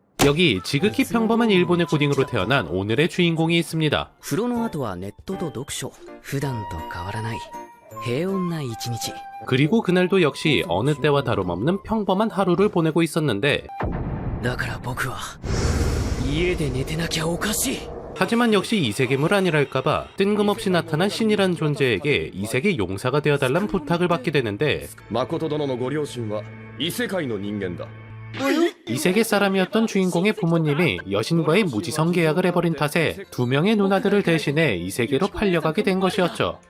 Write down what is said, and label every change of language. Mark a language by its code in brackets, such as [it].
[ko] 여기 지극히 평범한 일본의 고딩으로 태어난 오늘의 주인공이 있습니다. [ja] 風呂の後はネットと読書。普段と変わらない平穏な一日。 [ko] 그리고 그날도 역시 어느 때와 다름없는 평범한 하루를 보내고 있었는데 [ja] だから僕は家で寝てなきゃおかしい。 [ko] 하지만 역시 이세계물 아니랄까봐 뜬금없이 나타난 신이란 존재에게 이세계 용사가 되어달란 부탁을 받게 되는데 [ja] 誠殿のご両親は異世界の人間だ。 [ko] 이세계 사람이었던 주인공의 부모님이 여신과의 무지성 계약을 해버린 탓에 두 명의 누나들을 대신해 이세계로 팔려가게 된 것이었죠.